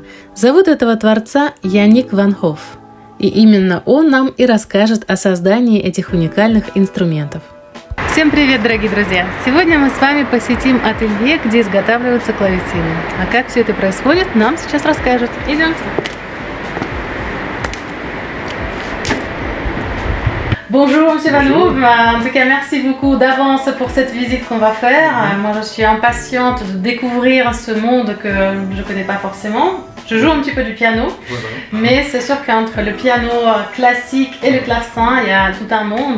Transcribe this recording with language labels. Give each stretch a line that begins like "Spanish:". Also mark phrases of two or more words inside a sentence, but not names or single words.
Russian: Зовут этого творца Яник Ван Хоф. И именно он нам и расскажет о создании этих уникальных инструментов. Всем привет, дорогие друзья! Сегодня мы с вами посетим ателье, где изготавливаются клавесины. А как все это происходит, нам сейчас расскажет. Идемте!
French: Bonjour Monsieur Van Hoef, en tout cas merci beaucoup d'avance pour cette visite qu'on va faire. Moi je suis impatiente de découvrir ce monde que je ne connais pas forcément. Je joue un petit peu du piano, mais c'est sûr qu'entre le piano classique et le clavecin, il y a tout un monde.